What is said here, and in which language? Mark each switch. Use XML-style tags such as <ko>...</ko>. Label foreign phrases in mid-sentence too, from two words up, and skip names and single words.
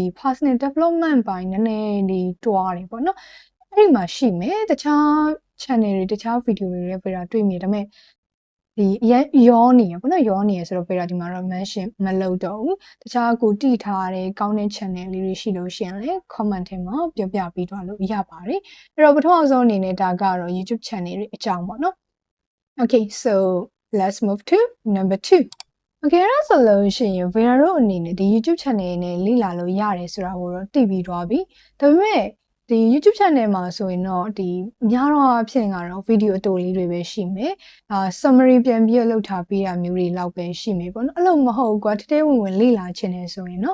<en>personal development</en> <my>ပိုင်းနည်းနည်းလေးတွားတယ်ပေါ့နော်အဲ့ဒီမှာရှိမယ်တခြား channel တွေတခြား video တွေလည်းဗေရာတွေ့မိတယ်ဒါပေမဲ့ဒီရောနေရပေါ့နော်ရောနေရဆိုတော့ဗေရာဒီမှာတော့ mention မလုပ်တော့ဘူးတခြားကိုတိထားတဲ့ကောင်းတဲ့ channel လေးတွေရှိလို့ရှိရင်လည်း comment ထဲမှာပြောပြပေးသွားလို့ရပါတယ်အဲ့တော့ပထမဆုံးအနေ နဲ့ဒါကတော့ YouTube channel တွေအကြောင်းပေါ့နော်</my> <en>Okay so let's move to number 2 Okay</en> <my>အဲ့ဆိုလို့ရှိရင်ဗေရာတို့အနေနဲ့ဒီ YouTube channel နဲ့လေ့လာလို့ရတယ်ဆိုတာကိုတော့သိပြီးသွားပြီဒါပေမဲ့ဒီ YouTube channel မှာဆိုရင်တော့ဒီအ များတော့အဖြစ်ကတော့ video အတူလေးတွေပဲရှိမယ်summary ပြန်ပြီးလုပ်ထားပေးတာမျိုးတွေလောက်ပဲရှိမယ်ပေါ့နော်အဲ့လိုမဟုတ်ကွာတတဲဝင်လေ့လာခြင်းနေဆိုရင်တော့</my>